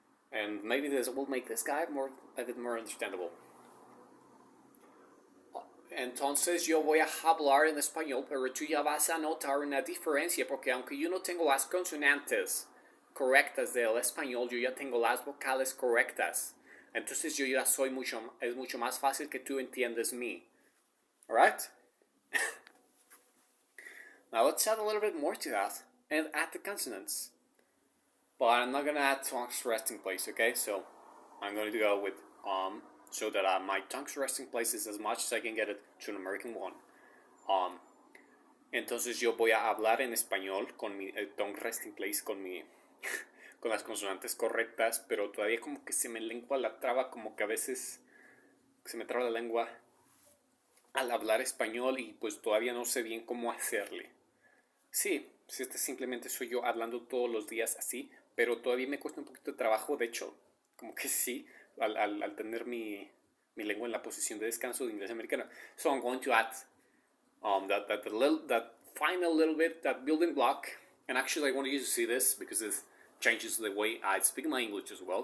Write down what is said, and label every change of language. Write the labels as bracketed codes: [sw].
[en] And maybe this will make this guy a bit more understandable. [es] Entonces yo voy a hablar en español, pero tú ya vas a notar una diferencia, porque aunque yo no tengo las consonantes correctas del español, yo ya tengo las vocales correctas. Entonces yo ya es mucho más fácil que tú entiendas mí. [en] Alright? Now let's add a little bit more to that, and add the consonants. But I'm not gonna add tongue's resting place, okay? So I'm going to go with so that my tongue's resting place is as much as I can get it to an American one. [es] Entonces yo voy a hablar en español con mi [en] tongue resting place, [es] con las consonantes correctas, pero todavía como que se me lengua la traba, como que a veces se me traba la lengua al hablar español y pues todavía no sé bien cómo hacerle. Sí, este simplemente soy yo hablando todos los días así, pero todavía me cuesta un poquito de trabajo, de hecho, como que sí, al tener mi lengua en la posición de descanso de inglés americano. [en] So I'm going to add that final little bit, that building block. And actually I want you to see this because it changes the way I speak my English as well.